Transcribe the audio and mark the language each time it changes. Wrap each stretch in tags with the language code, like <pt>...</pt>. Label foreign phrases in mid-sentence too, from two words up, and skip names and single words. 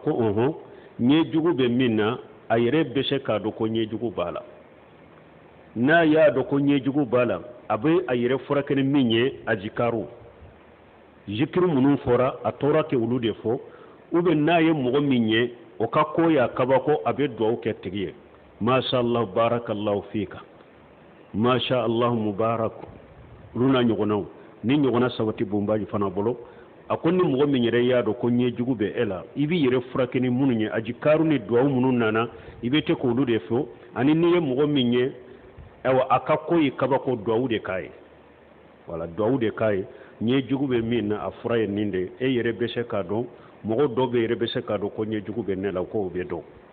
<bm>ko ɲɛ jugu bɛ min na a yɛrɛ bɛ se k'a dɔn ko ɲɛ jugu b'a la n'a y'a dɔn ko ɲɛ jugu b'a la a bɛ a yɛrɛ furakɛ ni min ye azikaru zikiri minnu fɔra a tɔɔrɔ kɛ olu de fɔ</bm> <fr>ou bien</fr> <bm>n'a ye mɔgɔ min ye o ka ko y'a kabako a bɛ duwawu kɛ tigi ye</bm> <ar>ما شاء الله بارك الله فيك ما شاء الله مبارك</ar> <bm>olu n'a ɲɔgɔnnaw ni ɲɔgɔnna sabati Bunbaji fana bolo a ko ni mɔgɔ min yɛrɛ y'a dɔn ko ɲɛ jugu bɛ e la i b'i yɛrɛ furakɛ ni minnu ye azikaru ni duwawu minnu nana i bɛ te k'olu de fɔ ani n'i ye mɔgɔ min ye a ka ko ye kabako duwawu de k'a ye wala duwawu de k'a ye ɲɛ jugu bɛ min na a fura ye nin de e yɛrɛ bɛ se k'a dɔn mɔgɔ dɔw bɛ yɛrɛ bɛ se k'a dɔn ko ɲɛ jugu bɛ ne la k'o bɛ dɔn</bm>